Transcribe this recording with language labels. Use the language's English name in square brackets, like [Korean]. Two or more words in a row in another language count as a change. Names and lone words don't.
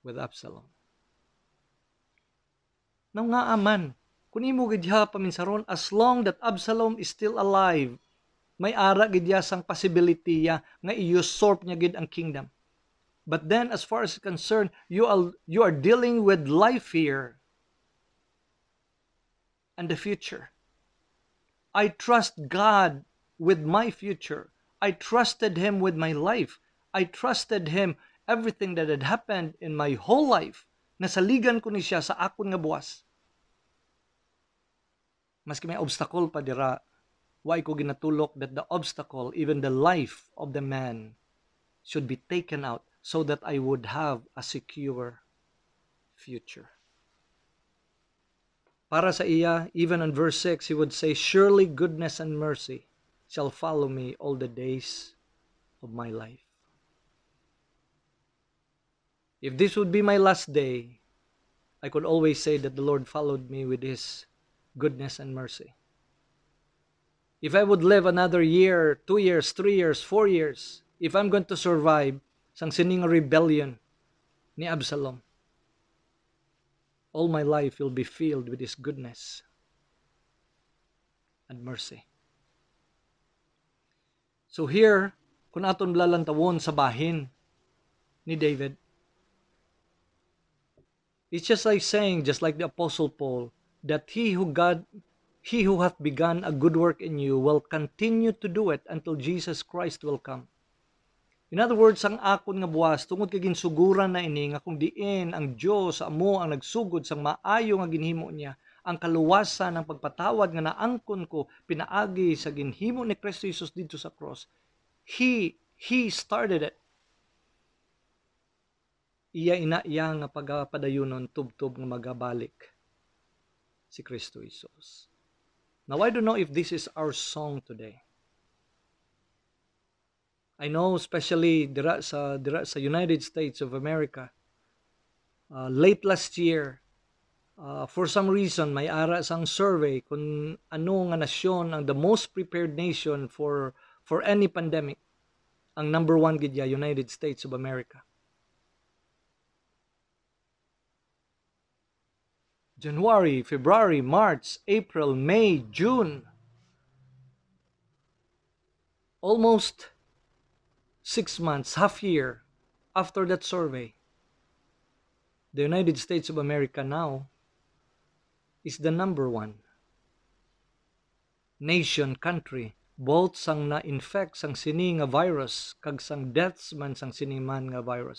[Hiligaynon] with Absalom. Now nga aman, kung imo gidya paminsaron, [English] as long that Absalom is still alive, [Hiligaynon] may ara gidya sang possibility ya nga i-usurp niya gid ang kingdom. [English] But then, as far as concerned, you are dealing with life here and the future. I trust God with my future. I trusted Him with my life. I trusted Him everything that had happened in my whole life. [Hiligaynon] Nasaligan ko ni siya sa akon nga buwas. Maski may obstacle pa dira, [English] why [Hiligaynon] ko ginatulok [English] that the obstacle, even the life of the man, should be taken out so that I would have a secure future. [Hiligaynon] Para sa iya, [English] even in verse 6, he would say, surely goodness and mercy shall follow me all the days of my life. If this would be my last day, I could always say that the Lord followed me with His goodness and mercy. If I would live another year, 2 years, 3 years, 4 years, if I'm going to survive [Hiligaynon] sang sining [English] rebellion ni Absalom, all my life will be filled with His goodness and mercy. So here, [Hiligaynon] kung aton lalantawon sa bahin ni David, [English] it's just like saying, just like the Apostle Paul, that he who hath begun a good work in you will continue to do it until Jesus Christ will come. In other words, [Hiligaynon] ang akon nga buwas, tungod kay ginsuguran na ini, nga kung diin ang Diyos sa amo ang nagsugod sang maayo nga ginhimo niya, ang kaluwasan ng pagpatawad nga naangkon ko, pinaagi sa ginhimo ni Kristo Jesus dito sa cross. [English] He started it. [Hiligaynon] Iya nga pagpadayunon tubtob nga magabalik si Kristo Jesus. [English] Now, I don't know if this is our song today. I know especially [Hiligaynon] dira sa [English] United States of America, late last year, for some reason, [Hiligaynon] may ara sang survey kung ano nga nasyon ang [English] the most prepared nation for any pandemic. [Hiligaynon] Ang number 1 gidya, United States of America. [English] January, February, March, April, May, June. Almost 6 months, half year after that survey, the United States of America now is the number 1 nation, country, both [Hiligaynon] sang na-infect sang sini nga [English] virus, [Hiligaynon] kag sang [English] deaths [Hiligaynon] man sang sini man nga [English] virus.